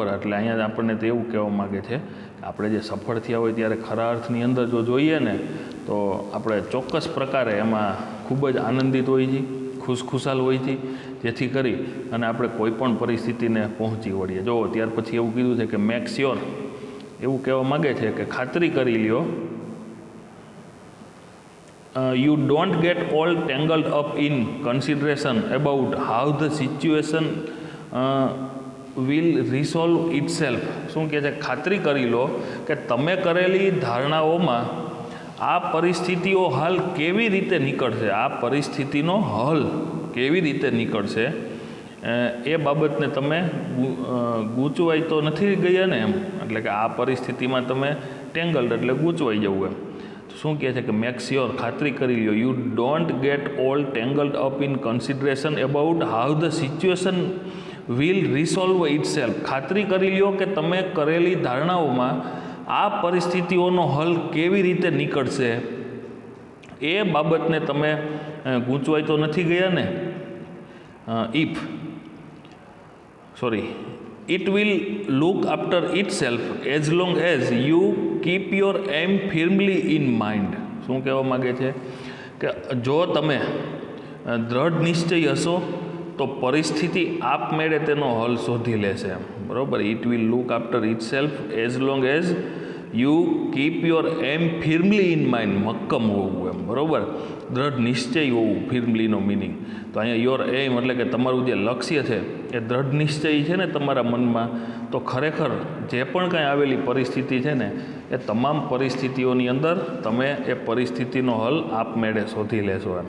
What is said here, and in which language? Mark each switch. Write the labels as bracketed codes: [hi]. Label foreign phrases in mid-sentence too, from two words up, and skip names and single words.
[gu] એટલે અહીંયા આપણને તો એવું કહેવા માગે છે કે આપણે જે સફળ થયા હોય ત્યારે ખરા અર્થની અંદર જો જોઈએ ને તો આપણે ચોક્કસ પ્રકારે એમાં ખૂબ જ આનંદિત હોઈએ છીએ, ખુશખુશાલ હોય છે, જેથી કરી અને આપણે કોઈ પણ પરિસ્થિતિને પહોંચી વળીએ. જો ત્યાર પછી એવું કીધું છે કે [en] make sure, [gu] એવું કહેવા માગે છે કે ખાતરી કરી લ્યો, [en] you don't get all tangled up in consideration about how the situation will resolve itself. [gu] શું કહે છે? ખાતરી કરી લો કે તમે કરેલી ધારણાઓમાં આ પરિસ્થિતિઓ હલ કેવી રીતે નીકળશે, આ પરિસ્થિતિનો હલ કેવી રીતે નીકળશે એ બાબતને તમે ગૂંચવાઈ તો નથી ગયા ને એમ. એટલે કે આ પરિસ્થિતિમાં તમે ટેંગલ્ડ એટલે ગૂંચવાઈ જવું એમ. શું કહે છે કે [en] make sure, [gu] ખાતરી કરી લો, [en] you don't get all tangled up in consideration about how the situation will resolve itself. [gu] ખાતરી કરી લો કે તમે કરેલી ધારણાઓમાં આ પરિસ્થિતિઓનો હલ કેવી રીતે નીકળશે એ બાબતને તમે ગૂંચવાઈ તો નથી ગયા ને. [en] It will look after itself as long as you keep your aim firmly in mind. [gu] શું કહેવા માગે છે કે જો તમે દ્રઢ નિશ્ચય હશો તો પરિસ્થિતિ આપમેળે તેનો હલ શોધી લેશે એમ, બરાબર. [en] It will look after itself as long as you keep your aim firmly in mind. [gu] મક્કમ હોવું એમ, બરાબર. દ્રઢ નિશ્ચય હોવું, ફિર્મલીનો મિનિંગ તો અહીંયા [en] your aim [gu] એટલે કે તમારું જે લક્ષ્ય છે એ દ્રઢ નિશ્ચય છે ને તમારા મનમાં, તો ખરેખર જે પણ કાંઈ આવેલી પરિસ્થિતિ છે ને એ તમામ પરિસ્થિતિઓની અંદર તમે એ પરિસ્થિતિનો હલ આપમેળે શોધી લેશો એમ.